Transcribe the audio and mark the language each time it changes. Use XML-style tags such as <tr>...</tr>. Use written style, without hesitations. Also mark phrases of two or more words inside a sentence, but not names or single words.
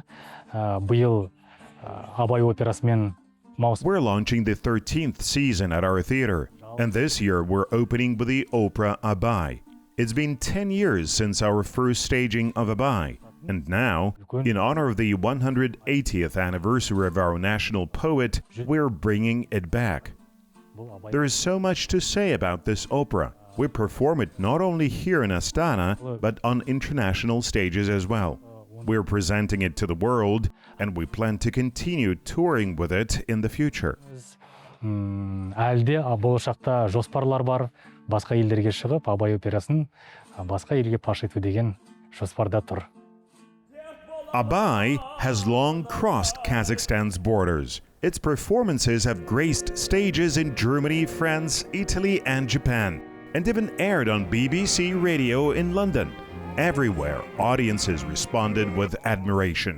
<kk>Биыл Абай операсымен</kk> <en>We're launching the 13th season at our theater, and this year we're opening with the opera Abai. It's been 10 years since our first staging of Abai, and now, in honor of the 180th anniversary of our national poet, we're bringing it back. There is so much to say about this opera. We perform it not only here in Astana, but on international stages as well. We're presenting it to the world, and we plan to continue touring with it in the future.</en> <kk>Әлде болашақта жоспарлар бар, басқа елдерге шығып, Абай операсын басқа елге паш ету деген жоспарда тұр.</kk> <en>Abai has long crossed Kazakhstan's borders. Its performances have graced stages in Germany, France, Italy, and Japan, and even aired on BBC Radio in London. Everywhere, audiences responded with admiration.</en>